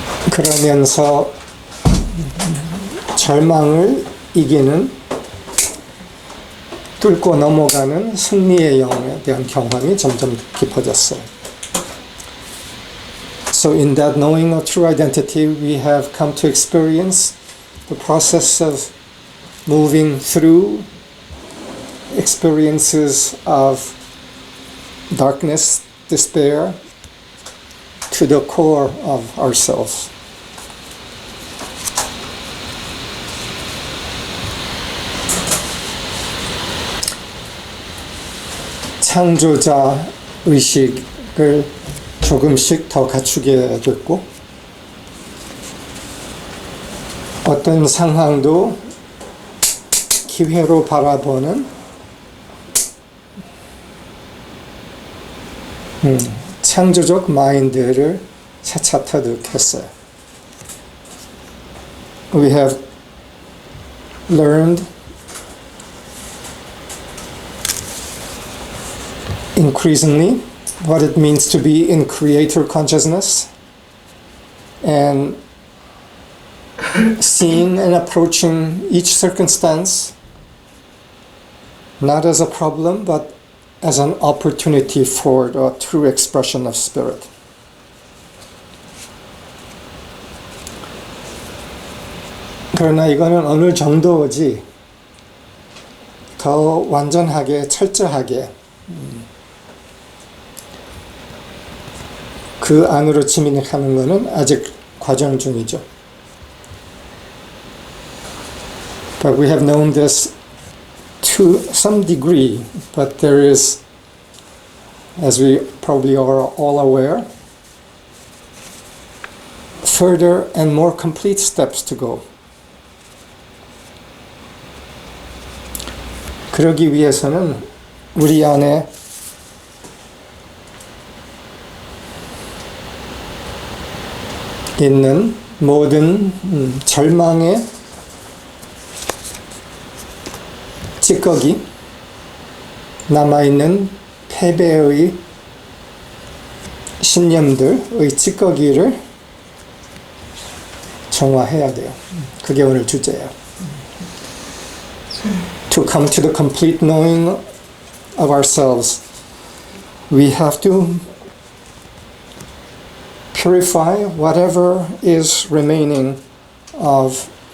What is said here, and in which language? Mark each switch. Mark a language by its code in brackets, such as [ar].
[ko] 그러면서 절망을 이기는, 뚫고 넘어가는 승리의 영에 대한 경험이 점점 깊어졌어요. [en] So in that knowing of true identity, we have come to experience the process of moving through experiences of darkness, despair, to the core of ourselves. [ko] 창조자 의식을 조금씩 더 갖추게 됐고, 어떤 상황도 기회로 바라보는 창조적 마인드를 차차 터득했어요. [en] We have learned increasingly what it means to be in creator consciousness, and seeing and approaching each circumstance not as a problem but as an opportunity for the true expression of spirit. [ko] 그러나 이거는 어느 정도지 더 완전하게 철저하게 그 안으로 진입하는 것은 아직 과정 중이죠. [en] But we have known this to some degree, but there is, as we probably are all aware, further and more complete steps to go. [ko] 그러기 위해서는 우리 안에 있는 모든 절망의 찌꺼기, 남아있는 패배의 신념들의 찌꺼기를 정화해야 돼요. 그게 오늘 주제예요. [en] To come to the complete knowing of ourselves, we have to purify whatever is remaining of